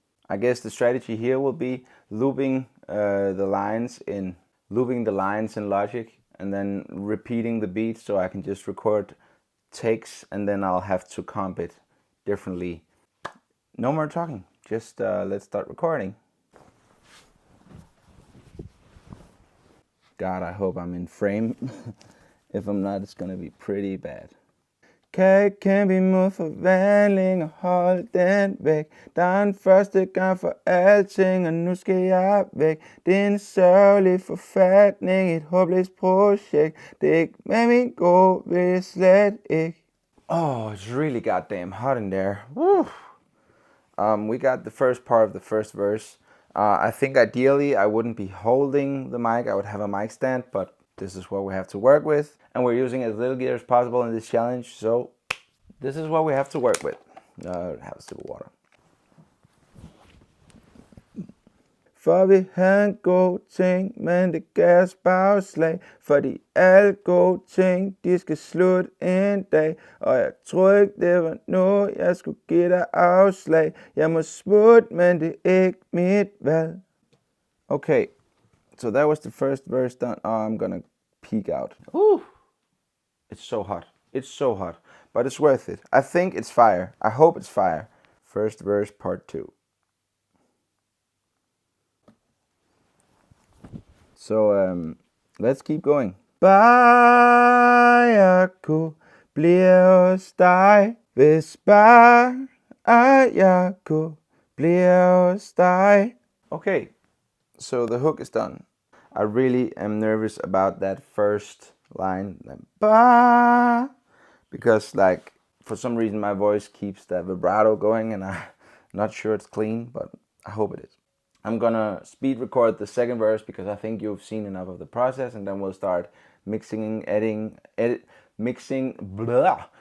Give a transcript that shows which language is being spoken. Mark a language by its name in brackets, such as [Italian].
[English] I guess the strategy here will be looping the lines in Logic, and then repeating the beat, so I can just record takes, and then I'll have to comp it differently. No more talking. Just let's start recording. God, I hope I'm in frame. If I'm not, it's gonna be pretty bad. [Danish] Kan ikke vi mod forvandling og hold den væk. Der er en første gang for alting, og nu skal jeg væk. Det er en sørgelig forfatning, et håbløst projekt. Det er ikke med min gode, vil jeg slet ikke. [English] Oh, it's really goddamn hot in there. Woo. We got the first part of the first verse. I think ideally I wouldn't be holding the mic, I would have a mic stand, but This is what we have to work with, and we're using as little gear as possible in this challenge, so this is what we have to work with. Have a sip of water. [Danish] For vi havde en god ting, men det gav os bagslag. Fordi alle gode ting, de skal slutte en dag. Og jeg troede ikke, det var nu, jeg skulle give dig afslag. Jeg må smutte, men det er ikke mit valg. [English] Okay, so that was the first verse done. Oh, I'm gonna peek out. It's so hot. It's so hot. But it's worth it. I think it's fire. I hope it's fire. First verse, part 2. So let's keep going. [Danish] Bare jeg kunne blive hos dig, hvis bare jeg kunne blive hos dig. [English] Okay, so the hook is done. I really am nervous about that first line, like, because like for some reason my voice keeps that vibrato going, and I'm not sure it's clean, but I hope it is. I'm gonna speed record the second verse because I think you've seen enough of the process, and then we'll start mixing, mixing, blah.